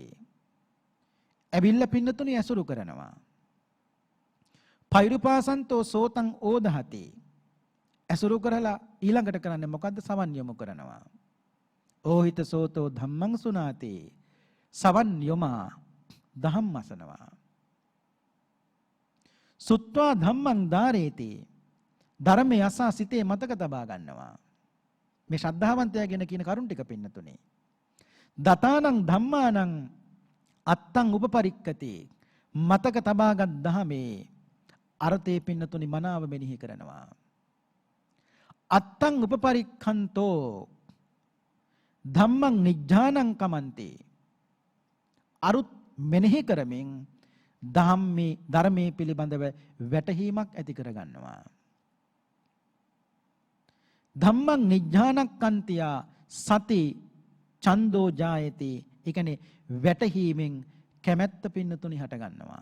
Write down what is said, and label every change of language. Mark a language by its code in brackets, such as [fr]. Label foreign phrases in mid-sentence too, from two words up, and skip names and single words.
[si] ඇවිල්ල පින්නතුනි ඇසුරු කරනවා. [pi] පෛරුපාසන්තෝ සෝතං ඕදහති. [si] ඇසුරු කරලා ඊළඟට කරන්නේ මොකද්ද? සවන් යොමු කරනවා. [pi] ඕහිත සෝතෝ ධම්මං සුනාති. [si] සවන් යොමා දහම් අසනවා. [pi] සුත්වා ධම්මං ධාරේති. [si] ධර්මයේ අසා සිතේ මතක තබා ගන්නවා. මේ ශ්‍රද්ධාවන්තයා ගැන කියන කරුණ ටික පින්නතුනේ. [pi] දතානං ධම්මානං අත්තං උපපරික්කති. [si] මතක තබාගත් දහමේ අර්ථයේ පින්නතුනි මනාව මෙනෙහි කරනවා. [pi] අත්තං උපපරික්ඛන්තෝ ධම්මං නිජ්ජානං කමන්ති. [si] අරුත් මෙනෙහි කරමින් ධර්මයේ පිළිබඳව වැටහීමක් ඇති කරගන්නවා. [pi] ධම්මං නිජ්ජානක්ඛන්තියා සති ඡන්தோ ජායති. [si] ඒ කියන්නේ වැටහීමෙන් කැමැත්ත පින්නතුනි හට ගන්නවා.